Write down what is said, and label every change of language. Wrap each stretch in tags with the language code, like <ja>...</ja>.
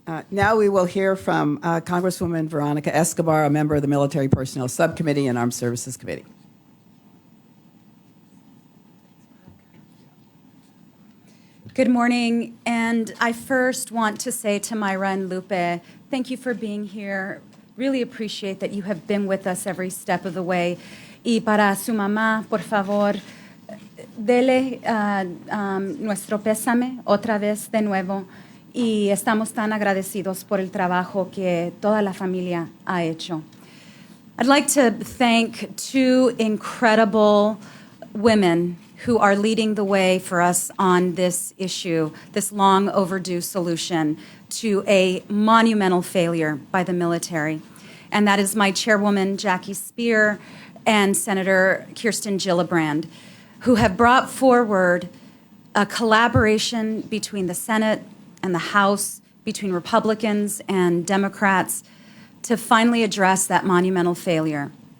<en>Now we will hear from Congresswoman Veronica Escobar, a member of the Military Personnel Subcommittee and Armed Services Committee. Good morning, and I first want to say to Myra and Lupe, thank you for being here. Really appreciate that you have been with us every step of the way.</en> <es>Y para su mamá, por favor, dele nuestro pésame otra vez de nuevo. Y estamos tan agradecidos por el trabajo que toda la familia ha hecho.</es> <en>I'd like to thank two incredible women who are leading the way for us on this issue, this long overdue solution to a monumental failure by the military. And that is my chairwoman, Jackie Speier, and Senator Kirsten Gillibrand, who have brought forward a collaboration between the Senate and the House, between Republicans and Democrats, to finally address that monumental failure.</en>